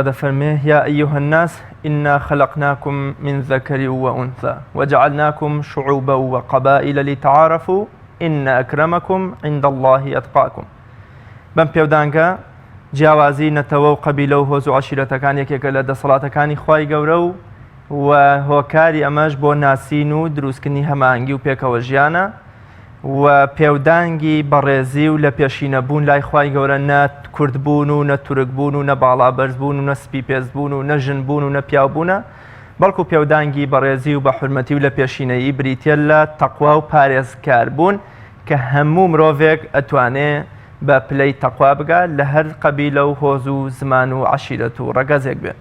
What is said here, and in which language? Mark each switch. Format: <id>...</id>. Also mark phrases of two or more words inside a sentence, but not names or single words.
<ar>دەفەرمێ یا ئەیها الناس إنا خلقناكم من ذكر وأنثى وجعلناكم شعوبا وقبائل لتعارفوا إن أكرمكم عند الله أتقاكم.</ar> <ckb>بەم پێودانکە جیاوازی نەتەوە و قەبیلە و هۆز و عەشیرەتەکان یەکێکە لە دەسەڵاتەکانی خی گەورە و هۆکاری ئەمەش بۆ ناسین و دروستکردنی هەماهەنگی و پێکەوە ژیانە و پێودانگی بەڕێزی و لە پێشینەبوون لای خی گەورە نە کوردبوون و نە تورکبوون و نە باڵا بەرزبوون و نە سپی پێزبوون و نە ژنبوون و نە پیاوبوونە بەڵکو پێودانگی بەڕێزی و بە حورمەتی و لە پێشینەیی بریتە لە تەقوا و پارێزکاربوون کە هەموو مرۆڤێک ئەتوانێ بە پلەی تەقوا بگات لە هەر قەبیلە و هۆز و زمان و عەشیرەت و ڕەگەزێک بێ.</ckb>